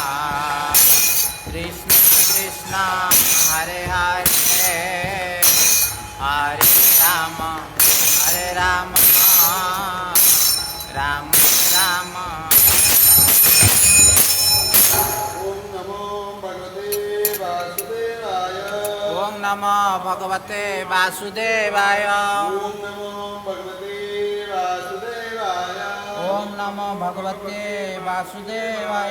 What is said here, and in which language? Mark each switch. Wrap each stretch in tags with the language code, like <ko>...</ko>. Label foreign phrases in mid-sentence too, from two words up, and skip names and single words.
<sa>कृष्ण कृष्ण हरे हरे हरे राम राम राम ओम नमो भगवते वासुदेवाय ओम नमो भगवते वासुदेवाय</sa>